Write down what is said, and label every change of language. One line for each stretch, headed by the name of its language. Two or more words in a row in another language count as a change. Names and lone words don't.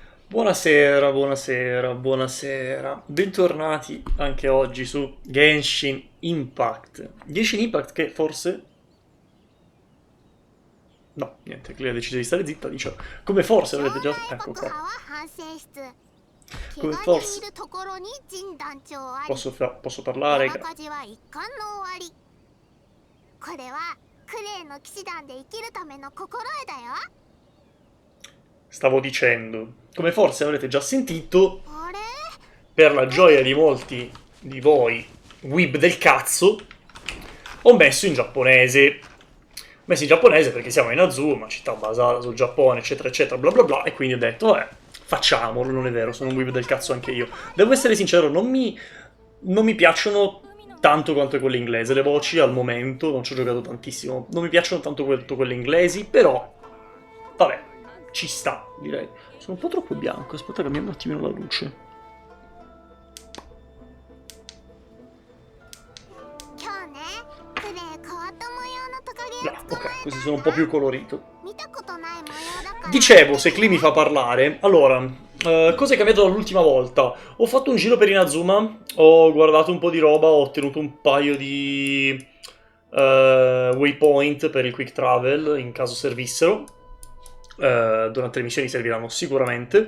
Italian: Buonasera, buonasera, buonasera. Bentornati anche oggi su Genshin Impact. Genshin Impact che forse... No, niente, Clea decide di stare zitta, dice... Come forse avete già... Ecco qua.
Japanese: 将来
Italian: Come
Japanese: 爆破は反省室怪我にい
Italian: forse
Japanese: るところに陣団長あり
Italian: posso parlare?
Japanese: 山火事は一巻の終わりこれはクレイの騎士団で生きるための心得だよ
Italian: Stavo dicendo, come forse avrete già sentito,
Japanese: あれ
Italian: per la gioia di molti di voi, weeb del cazzo, ho messo in giapponese. Ho messo in giapponese perché siamo in Azuma, città basata sul Giappone, eccetera, eccetera, bla bla bla, e quindi ho detto, vabbè, facciamolo, non è vero, sono un weeb del cazzo anche io. Devo essere sincero, non mi piacciono tanto quanto quelle inglesi, le voci al momento, non ci ho giocato tantissimo, non mi piacciono tanto quanto quelle inglesi, però, vabbè, ci sta, direi. Sono un po' troppo bianco, aspetta, cambiamo un attimino la luce.
Japanese: 今日ねクレイ変わった模様のトカゲ
Italian: No,
Japanese: 捕ま
Italian: ok,
Japanese: え
Italian: così
Japanese: た
Italian: sono
Japanese: ん
Italian: un
Japanese: だ
Italian: po' più colorito.
Japanese: 見たことない模様だから
Italian: Dicevo, se Cli mi fa parlare, allora, cosa è cambiato dall'ultima volta? Ho fatto un giro per Inazuma, ho guardato un po' di roba, ho ottenuto un paio di waypoint per il
English: quick travel
Italian: in caso servissero. Durante le missioni serviranno sicuramente.